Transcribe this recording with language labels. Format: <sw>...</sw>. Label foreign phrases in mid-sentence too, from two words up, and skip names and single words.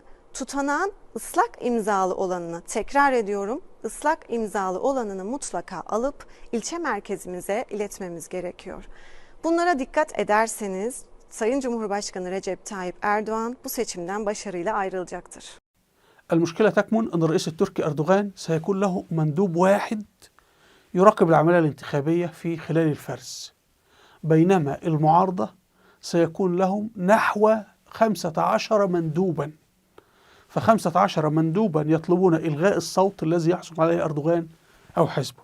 <tr>Tutanağın ıslak imzalı olanını, tekrar ediyorum, ıslak imzalı olanını mutlaka alıp ilçe merkezimize iletmemiz gerekiyor. Bunlara dikkat ederseniz Sayın Cumhurbaşkanı Recep Tayyip Erdoğan bu seçimden başarıyla ayrılacaktır.</tr> <ar>المشكلة تكمن أن الرئيس التركي أردوغان سيكون له مندوب واحد يراقب العملية الانتخابية في خلال الفرز، بينما المعارضة سيكون لهم نحو 15 مندوبا، ف15 مندوبا يطلبون إلغاء الصوت الذي يحصل عليه أردوغان أو حزبه.</ar>